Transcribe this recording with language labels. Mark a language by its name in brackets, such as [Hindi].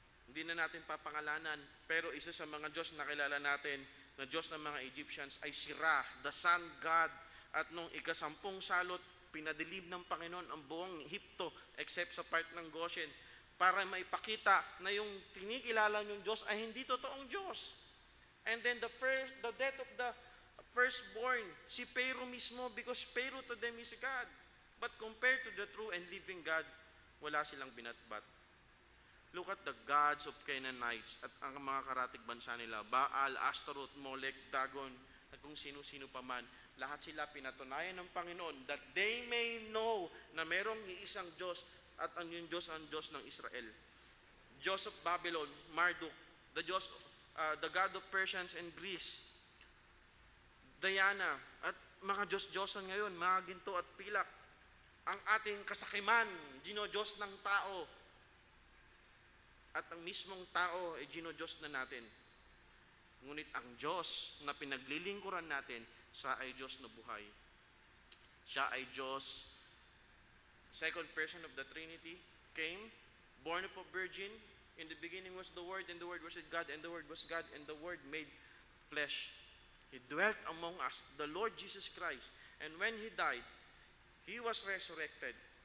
[Filipino] Hindi na natin papangalanan, pero isa sa mga Diyos na kilala natin, na Diyos ng mga Egyptians ay si Ra, [English] the sun god. [Filipino] At nung ika-10 salot, pinadilim ng Panginoon ang buong Ehipto except sa part ng Goshen para maipakita na yung tinikilala yung Diyos ay hindi totoong Diyos. [English] And then the death of the firstborn, [Filipino] si Pharaoh mismo, [English] because Pharaoh to them is God. But compared to the true and living God, [Filipino] wala silang binatbat. [English] Look at the gods of Canaanites [Filipino] at ang mga karatig bansa nila, [English] Baal, Astaroth, Molech, Dagon, at kung sino-sino pa man. [Filipino] Lahat sila pinatunayan ng Panginoon [English] that they may know [Filipino] na merong iisang Diyos at ang yung Diyos ang Diyos ng Israel. Diyos of Babylon, Marduk, [English] the God of Persians and Greece, [Filipino] Diana, at mga Diyos-Diyosan ngayon, mga ginto at pilak. Ang ating kasakiman, Diyos ng tao, at ang mismong tao ay Diyos na natin. Ngunit ang Diyos na pinaglilingkuran natin, siya ay Diyos na buhay. Siya ay Diyos, [English] second person of the Trinity, came, born of a virgin. In the beginning was the Word, and the Word was with God, and the Word was God, and the Word made flesh. He dwelt among us, the Lord Jesus Christ. And when He died, He was resurrected.